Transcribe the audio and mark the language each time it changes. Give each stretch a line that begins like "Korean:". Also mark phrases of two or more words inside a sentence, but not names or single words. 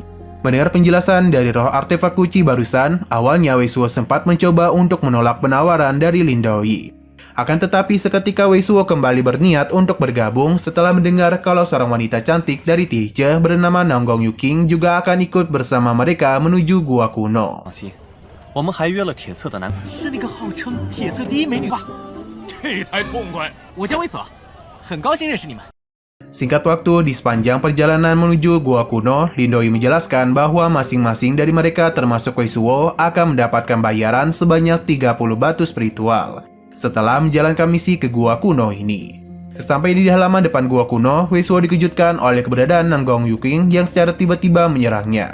Indonesian: Mendengar penjelasan dari roh artefak Gucci barusan, awalnya Wei Suo sempat mencoba untuk menolak penawaran dari Lin Doi. Akan tetapi seketika Wei Suo kembali berniat untuk bergabung setelah mendengar kalau seorang wanita cantik dari Tije bernama Nanggong Yuking juga akan ikut bersama mereka menuju gua kuno.
Chinese: 我们还约了铁测的男，是那个号称铁测第一美女吧？这才痛快。我叫魏泽，很高兴认识你们。
Indonesian: Singkat waktu, di sepanjang perjalanan menuju gua kuno, Lin Doi menjelaskan bahwa masing-masing dari mereka termasuk Wei Suo akan mendapatkan bayaran sebanyak 30 batu spiritual setelah menjalankan misi ke gua kuno ini. Sesampai di halaman depan gua kuno, Wei Suo dikejutkan oleh keberadaan Nanggong Yuking yang secara tiba-tiba menyerangnya.